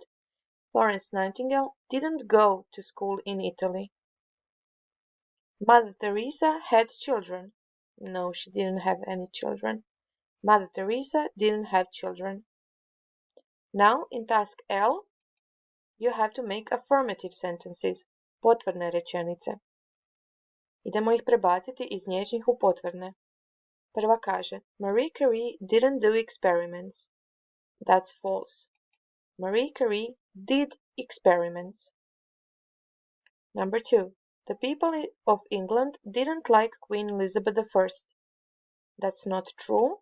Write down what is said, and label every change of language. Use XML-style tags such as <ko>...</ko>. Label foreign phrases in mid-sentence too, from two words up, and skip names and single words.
<en>Florence Nightingale didn't go to school in Italy. Mother Teresa had children. No, she didn't have any children. Mother Teresa didn't have children. Now, in task L, you have to make affirmative sentences,</en> <hr>potvrdne rečenice. Idemo ih prebaciti iz nječnih u potvrdne. Prva kaže,</hr> <en>Marie Curie didn't do experiments. That's false. Marie Curie did experiments. Number 2. The people of England didn't like Queen Elizabeth I. That's not true.</en>